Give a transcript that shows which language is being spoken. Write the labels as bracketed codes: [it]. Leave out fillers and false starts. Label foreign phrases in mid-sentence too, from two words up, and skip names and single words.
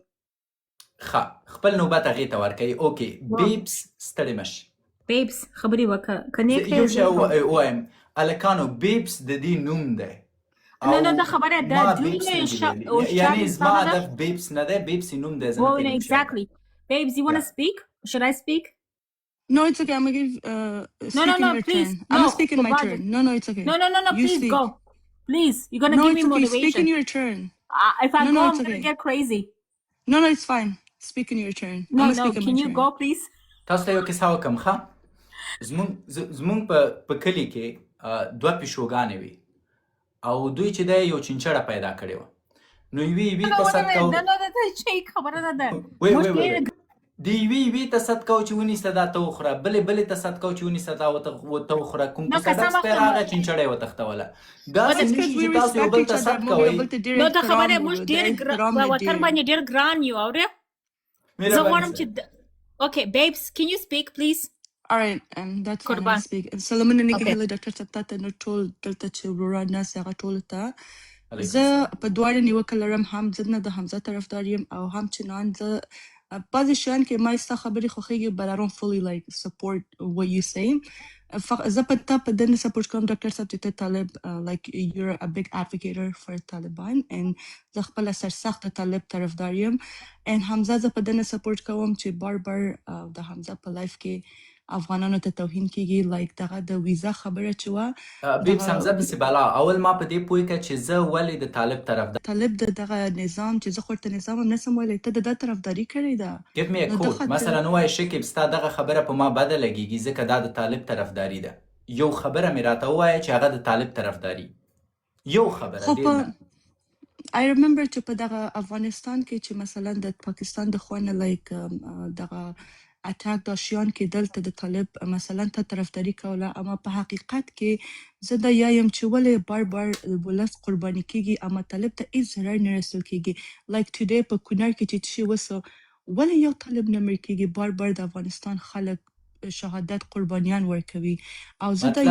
[ps] ښه خپل نوبت هغې ته ورکوي. [en] okay babes [ps] ستړې مه شي. بیبس خبرې وکړه که نه یو شی ووایم هلکانو بیبس د دې نوم دی نه دا خبره ده یعنی زما هدف بیبس نه دی بیبس نوم دی زه نه [en] exactly babes you want to speak should I speak No, it's okay. I'm gonna give no please turn. I'm gonna speak in my turn. No, it's okay. No, You please speak. go. Please, you're gonna give me motivation. Speak in your turn. If I go, I'm okay. gonna get crazy. No, it's fine. Speak in your turn. No, can you go, please? [ps] تاسو ته یو کیسه وکړم ښه زمونږ په کلي کې دوه پیشوګانې وي او دوی چې دی یو چینچړه پیدا کړې وه نو یوې ته صد کو خبره ده ده وی موږ وی وی ډېر د یوې ته صد کو چې ونیسه دا ته وخوره بلې ته صد کو چې ونیسه دا ته وخوره کوم نو کیسه ډک قسم سپی اخلم راغی چینچړه یې وتښتوله داسې [en] It's [ps] نشي [en] because we [ps] چې تاسو یو [en] respect [ps] بل [en] each [ps] ته [en] other [ps] صد [en] more. [ps] کوئ یو بل ته ډېر نو دا خبره احترام موږ ورو، ډېر د احترام په نه وطن ډېر. باندې ډېر ګران یو اورې زه مهرباني غواړم سره [en] چې اوکې babes can you speak please All right, that's fine. I'll [ps] قربان [en] speak. [ps] سلامونه نیکه اوکې هیله ډاکټر صاحب تاته نو ټول دلته چې وروران ناست هغه ټولو ته علیکم زه السلام په دواړه نیوکه لرم هم زه نه د حمزه طرفدار یم او هم چنان زه بعضې شیان کې ما ستا خبرې خوښېږي [en] but I don't fully like support what you say. [ps] زه په تا په دې نه سپورټ کوم ډاکټر صاحب چې ته طالب [en] like you're a big advocate for Taliban [ps] and زه خپله سرسخت د طالب طرفدار یم and حمزه زه په دې نه سپورټ کوم چې بار د حمزه په لایف کې افغانانو ته توهین کیږي لایک دغه د ویزا خبره چې وه بیبس دغه حمزه پسې بلا اول ما په دې پوه کړه چې زه ولې د طالب طرفدار طالب د دغه نظام چې زه خو ورته نظام هم نسم ویلی ته د ده طرفداري کړې ده [en] give me a [ps] نو ده [en] quote [ps] خاطر مثلا ووایه شکیب ستا دغه خبره په ما بده لګیږي ځکه دا د طالب طرفداري ده یو خبره مې راته ووایه چې هغه د طالب طرفداري یو خبره خو ډېر په نه [en] I remember [ps] چې په دغه افغانستان کې چې مثلا د پاکستان د خوا نه لایک دغه اټاک دا شیان کېدل ته د طالب مثلا ته طرفداري کوله اما په حقیقت کې زه دا یایم چې ولې بار ولس قرباني کیږي اما طالب ته هیڅ ضرر نه رسول کیږي [en] like today [ps] په کونړ کې چې شی وسو ولې یو طالب نه مړ کیږي بار د افغانستان خلک شهادت قربانیان ورکوي او زه دا